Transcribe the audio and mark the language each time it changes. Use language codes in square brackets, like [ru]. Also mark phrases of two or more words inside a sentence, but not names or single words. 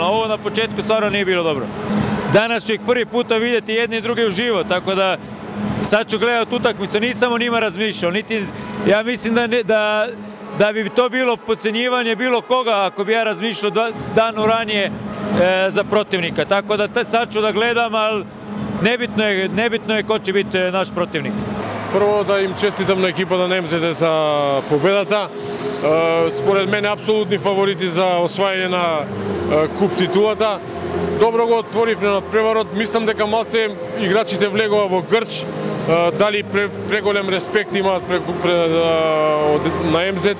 [bs] Ovo na početku stvarno nije bilo dobro. Danas ću ih prvi puta vidjeti jedni i drugi uživo, tako da sad ću gledati utakmicu, nisam o njima razmišljao, ja mislim da bi to bilo podcjenjivanje bilo koga ako bi ja razmišljao dan ranije za protivnika, tako da sad ću da gledam, ali nebitno je ko će biti naš protivnik. [mk] Prvo da им честитам на екипата на МЗТ за победата. Според мен апсолутни фаворити за освајање на куп титулата. Добро го отворивме на преварот. Мислам дека малце играчите влегува во грч. Дали преголем респект имаат на МЗТ.